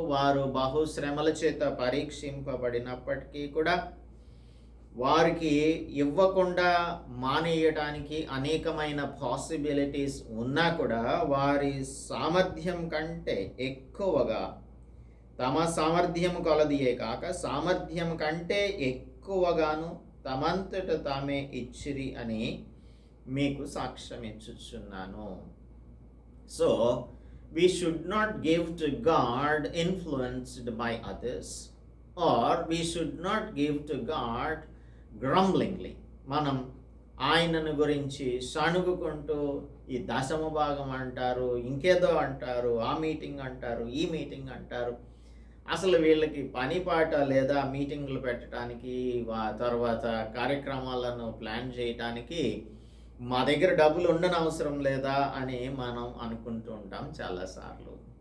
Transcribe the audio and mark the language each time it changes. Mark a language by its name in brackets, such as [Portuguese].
[Telugu] వారు బహుశ్రమల చేత పరీక్షింపబడినప్పటికీ కూడా వారికి ఇవ్వకుండా మానేయడానికి అనేకమైన పాసిబిలిటీస్ ఉన్నా కూడా వారి సామర్థ్యం కంటే ఎక్కువగా, తమ సామర్థ్యం కొలదియే కాక సామర్థ్యం కంటే ఎక్కువగాను తమంతట తామే ఇచ్చిరి అని మీకు సాక్ష్యం ఇచ్చుచున్నాను. [English] So we should not give to God influenced by others, or we should not give to God grumblingly. [Telugu] మనం ఆయనను గురించి సణుగుకుంటూ ఈ దశమ భాగం అంటారు, ఇంకేదో అంటారు, ఆ మీటింగ్ అంటారు, ఈ మీటింగ్ అంటారు, అసలు వీళ్ళకి పని పాట లేదా మీటింగులు పెట్టడానికి, తర్వాత కార్యక్రమాలను ప్లాన్ చేయటానికి మా దగ్గర డబ్బులు ఉండనవసరం లేదా అని మనం అనుకుంటూ ఉంటాం చాలాసార్లు.